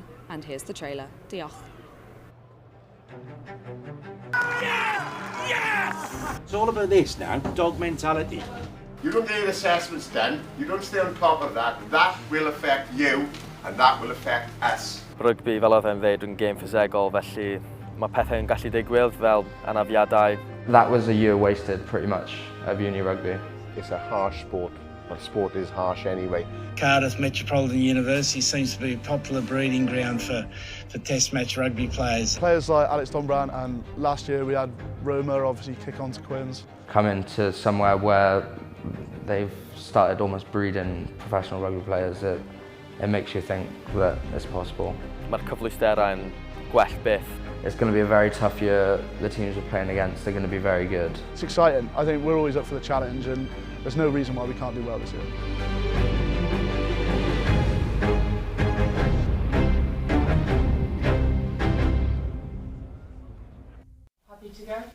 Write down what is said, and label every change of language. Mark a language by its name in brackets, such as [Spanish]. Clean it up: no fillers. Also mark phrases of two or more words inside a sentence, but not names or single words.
[English] And here's the trailer. Diolch. It's all about this now, dog mentality. You don't get assessments done, you don't stay on top of that. That will affect you, and that will affect us. [Welsh] Rugby, fel oedd e'n dweud, yn gêm ffisegol, felly mae pethau'n gallu digwydd fel anafiadau. [English] That was a year wasted, pretty much, of uni rugby. It's a harsh sport, but sport is harsh anyway. Cardiff Metropolitan University seems to be a popular breeding ground for test match rugby players. Players like Alex Donbrand, and last year we had Roma obviously kick on to Quins. Coming to somewhere where they've started almost breeding professional rugby players, it makes you think that it's possible. [Welsh] Mae'r cyfleusterau'n gwell byth. [English] It's going to be a very tough year. The teams we're playing against are going to be very good. It's exciting. I think we're always up for the challenge, and there's no reason why we can't do well this year. Happy to go?